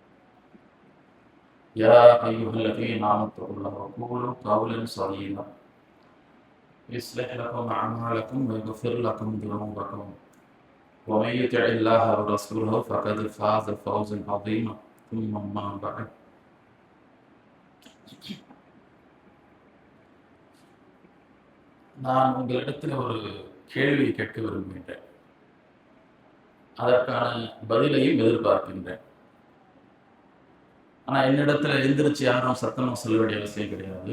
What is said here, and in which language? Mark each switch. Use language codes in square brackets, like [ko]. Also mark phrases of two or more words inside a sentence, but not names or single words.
[ar] يا أيها الذين آمنوا اتقوا الله وقولوا قولا سديدا يصلح لكم أعمالكم ويغفر لكم ذنوبكم ومن يطع الله ورسوله فقد فاز فوزا عظيما. ثم أما بعد [ta] நான் உங்களிடத்தில் ஒரு கேள்வி கேட்க விரும்புகின்றேன். அதற்கான பதிலையும் எதிர்பார்க்கின்றேன். ஆனால் என்னிடத்துல எந்திரிச்சு யாரும் சத்தமாக சொல்ல வேண்டிய அவசியம் கிடையாது.